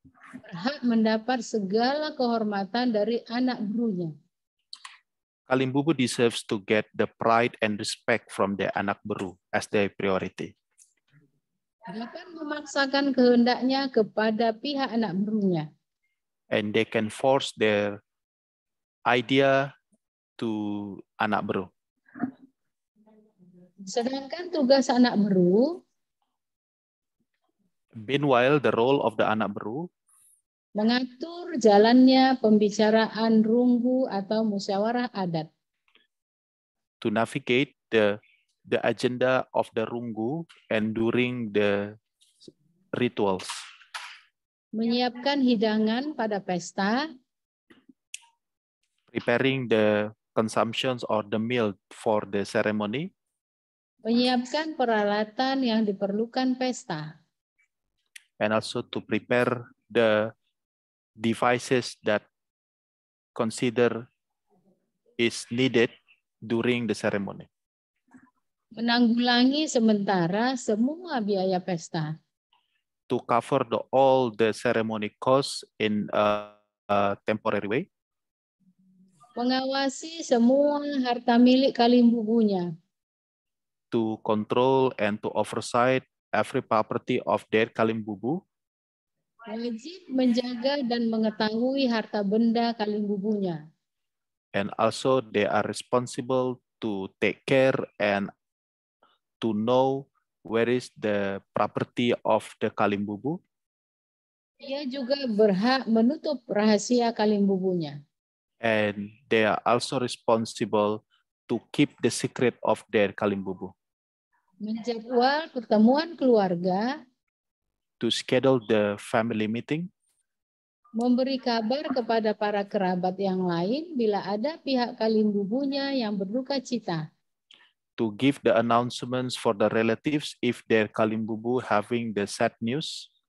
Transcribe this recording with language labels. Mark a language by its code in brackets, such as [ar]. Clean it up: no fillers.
[id] berhak mendapat segala kehormatan dari anak berunya. [en] Kalimbubu deserves to get the pride and respect from the anak beru as their priority. [id] Dapat memaksakan kehendaknya kepada pihak anak berunya. [en] And they can force their idea to anak beru. [id] Sedangkan tugas anak beru [en] Meanwhile, the role of the anak beru [id] mengatur jalannya pembicaraan runggu atau musyawarah adat. [en] to navigate the agenda of the rungu and during the rituals. [id] Menyiapkan hidangan pada pesta, [en] Preparing the consumptions or the meal for the ceremony, [id] menyiapkan peralatan yang diperlukan pesta, [en] and also to prepare the devices that consider is needed during the ceremony. [id] menanggulangi sementara semua biaya pesta. [en] To cover all the ceremony costs in a temporary way. [id] mengawasi semua harta milik Kalimbubunya, [en] to control and to oversight every property of their Kalimbubu, [id] wajib menjaga dan mengetahui harta benda Kalimbubunya, [en] and also they are responsible to take care and to know where is the property of the Kalimbubu. [id] Ia juga berhak menutup rahasia Kalimbubunya, [en] And they are also responsible to keep the secret of their Kalimbubu, [id] menjadwal pertemuan keluarga, [en] to schedule the family meeting, [id] memberi kabar kepada para kerabat yang lain bila ada pihak Kalimbubunya yang berduka cita, [en] to give the announcements for the relatives if their Kalimbubu having the sad news,